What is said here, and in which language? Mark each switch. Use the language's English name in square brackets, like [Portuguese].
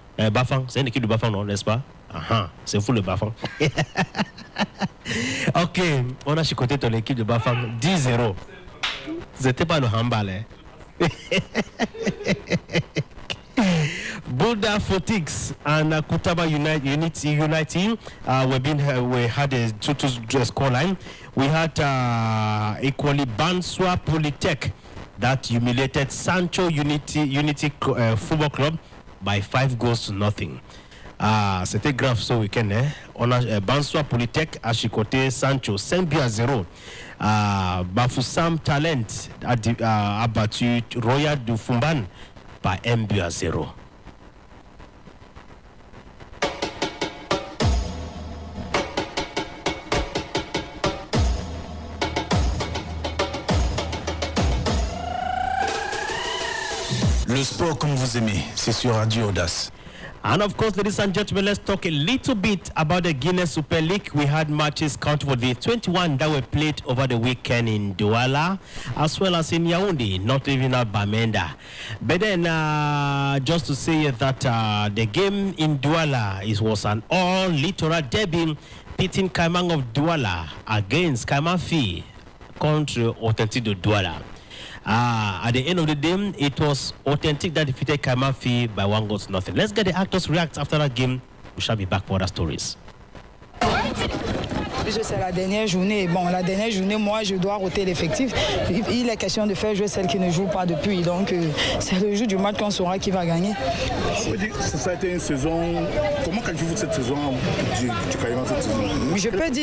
[French] Bafang, c'est une équipe de Bafang, non, n'est-ce pas? C'est fou le Bafang. Ok, on a chicoté ton équipe de Bafang 10-0. C'était pas le handball, hein? [English] Boulder Fortix and Kutaba Unity we had a 2-2 scoreline. We had equally Banswa Polytech that humiliated Sancho Unity Football Club by 5-0. [French] C'était grave ce week-end. On a Banswa Polytech à chicoté Sancho 5-0. Bafoussam Talent a battu Royal du Fumban par 1-0. Le sport comme vous aimez, c'est sur Radio Audace. [English] And of course, ladies and gentlemen, let's talk a little bit about the Guinness Super League. We had matches count for the 21 that were played over the weekend in Douala, as well as in Yaoundé, not even at Bamenda. But then, just to say that the game in Douala was an all-littoral derby, pitting Kaimang of Douala against Kaimafi contre Authentique de Douala. At the end of the day, it was Authentic that defeated Kaimafi by 1-0. Let's get the actors react after that game. We shall be back for other stories. [French] C'est la dernière journée. Bon, la dernière journée, moi, je dois roter l'effectif. Il est question de faire jouer celle qui ne joue pas depuis. Donc, c'est le jour du match qu'on saura qui va gagner. Ça a été une saison. Comment qualifiez-vous cette saison du Caïman cette saison?